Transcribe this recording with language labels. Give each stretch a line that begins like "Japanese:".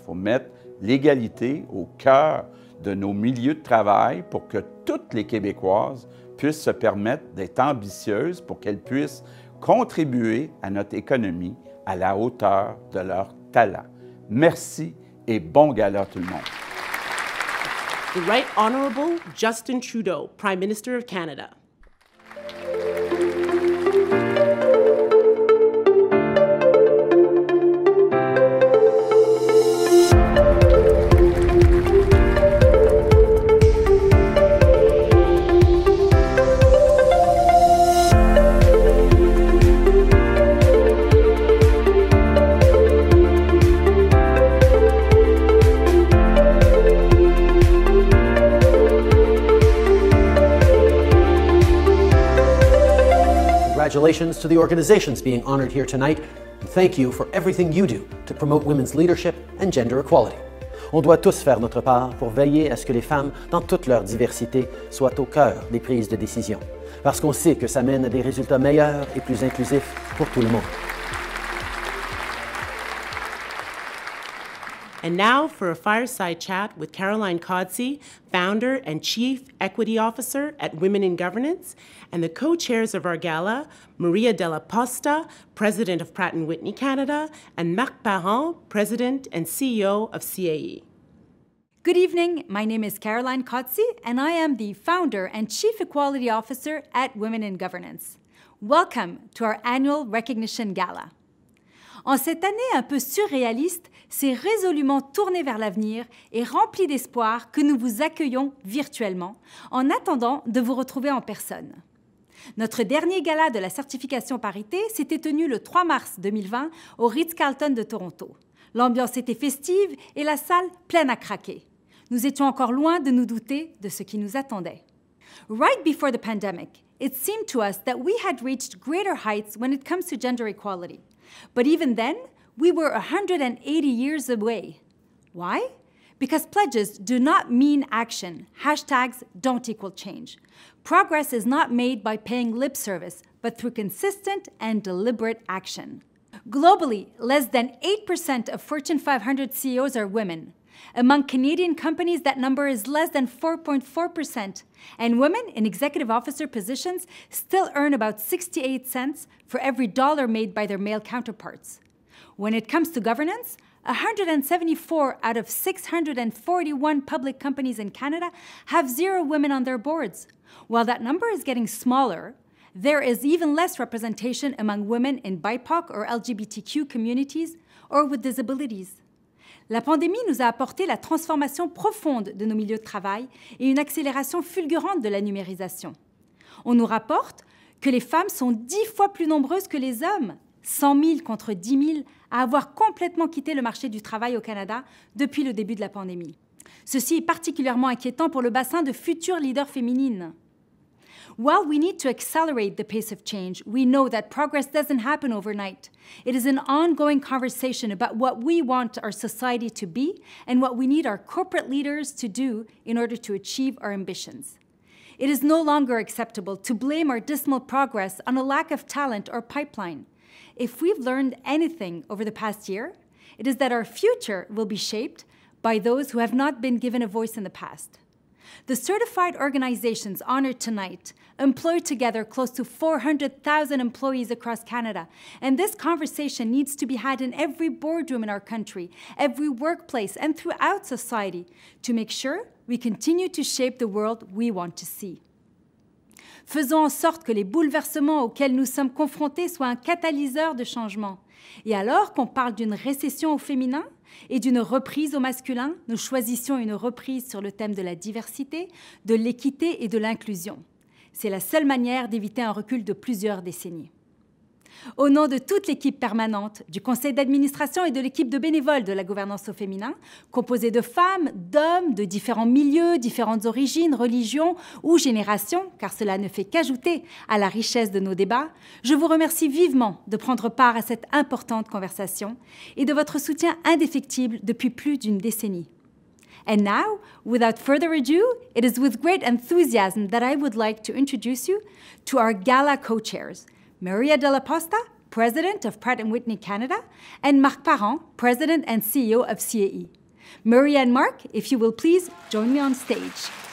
French: Il faut mettre l'égalité au cœur de nos milieux de travail pour que toutes les Québécoises puissent se permettre d'être ambitieuses pour qu'elles puissent contribuer à notre économie à la hauteur de leur talent. Merci et bon gala tout le monde.
English: The Right Honourable Justin Trudeau, Prime Minister of Canada. Congratulations to the organizations being honored here tonight, and thank you for everything you do to promote women's leadership and gender equality.
French: On doit tous faire notre part pour veiller à ce que les femmes, dans toute leur diversité, soient au cœur des prises de décision, parce qu'on sait que ça mène à des résultats meilleurs et plus inclusifs pour tout le monde.
English: And now for a fireside chat with Caroline Codsey, founder and chief equity officer at Women in Governance, and the co-chairs of our gala, Maria Della Posta, president of Pratt & Whitney Canada, and Marc, president and CEO of CAE. Good evening, my name is Caroline Codsey, and I am the founder and chief equality officer at Women in Governance. Welcome to our annual Recognition Gala.
French: En cette année un peu surréaliste, c'est résolument tourné vers l'avenir et rempli d'espoir que nous vous accueillons virtuellement en attendant de vous retrouver en personne. Notre dernier gala de la certification parité s'était tenu le 3 mars 2020 au Ritz-Carlton de Toronto. L'ambiance était festive et la salle pleine à craquer. Nous étions encore loin de nous douter de ce qui nous attendait.
English: Right before the pandemic, it seemed to us that we had reached greater heights when it comes to gender equality. But even then, we were 180 years away. Why? Because pledges do not mean action. Hashtags don't equal change. Progress is not made by paying lip service, but through consistent and deliberate action. Globally, less than 8% of Fortune 500 CEOs are women. Among Canadian companies, that number is less than 4.4%, and women in executive officer positions still earn about 68 cents for every dollar made by their male counterparts. When it comes to governance, 174 out of 641 public companies in Canada have 0 women on their boards. While that number is getting smaller, there is even less representation among women in BIPOC or LGBTQ communities or with disabilities.
French: La pandémie nous a apporté la transformation profonde de nos milieux de travail et une accélération fulgurante de la numérisation. On nous rapporte que les femmes sont 10 fois plus nombreuses que les hommes, 100 000 contre 10 000, à avoir complètement quitté le marché du travail au Canada depuis le début de la pandémie. Ceci est particulièrement inquiétant pour le bassin de futures leaders féminines.
English: While we need to accelerate the pace of change, we know that progress doesn't happen overnight. It is an ongoing conversation about what we want our society to be and what we need our corporate leaders to do in order to achieve our ambitions. It is no longer acceptable to blame our dismal progress on a lack of talent or pipeline. If we've learned anything over the past year, it is that our future will be shaped by those who have not been given a voice in the past. The certified organizations honored tonight employ together close to 400,000 employees across Canada, and this conversation needs to be had in every boardroom in our country, every workplace, and throughout society to make sure we continue to shape the world we want to see.
French: Faisons en sorte que les bouleversements auxquels nous sommes confrontés soient un catalyseur de changement. Et alors qu'on parle d'une récession au féminin et d'une reprise au masculin, nous choisissions une reprise sur le thème de la diversité, de l'équité et de l'inclusion. C'est la seule manière d'éviter un recul de plusieurs décennies. Au nom de toute l'équipe permanente, du conseil d'administration et de l'équipe de bénévoles de la gouvernance au féminin, composée de femmes, d'hommes, de différents milieux, différentes origines, religions ou générations, car cela ne fait qu'ajouter à la richesse de nos débats, je vous remercie vivement de prendre part à cette importante conversation et de votre soutien indéfectible depuis plus d'une décennie.
English: And now, without further ado, it is with great enthusiasm that I would like to introduce you to our gala co-chairs, Maria Della Posta, President of Pratt & Whitney Canada, and Marc, President and CEO of CAE. Maria and Marc, if you will please join me on stage.